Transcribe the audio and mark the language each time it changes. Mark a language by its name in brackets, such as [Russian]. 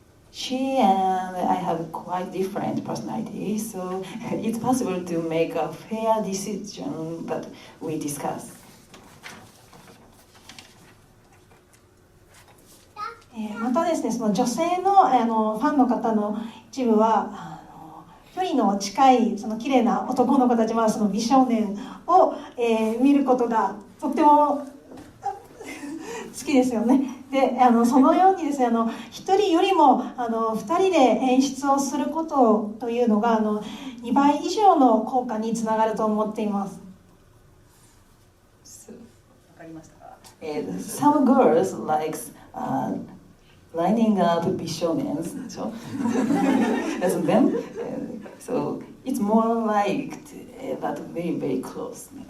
[English] She and I have quite different personalities, so it's possible to make a fair decision that we discuss. [Japanese] またですね、その女性の、ファンの方の一部は距離の近いその綺麗な男の子たちはその美少年を、見ることがとっても好きですよね。でそのようにですね、一人よりも二人で演出をすることというのが2倍以上の効果につながると思っています。かりましたか？ [English] Some girls likes lining up 美少年 so as them. So it's more like that very very close.